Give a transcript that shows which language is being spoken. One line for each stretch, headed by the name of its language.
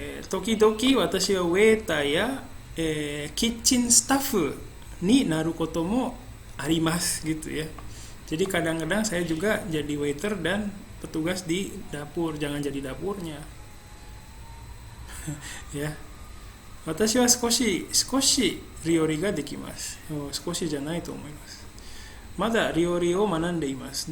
Japanese: 時々私はウェイターや、キッチンスタッフになることもあります
Indonesian: gitu ya. Jadi kadang-kadang saya juga jadi waiter dan petugas di dapur, jangan jadi dapurnya. Ya.
Japanese: 私は少し料理ができます。少しじゃないと思います。まだ料理を学んでいます。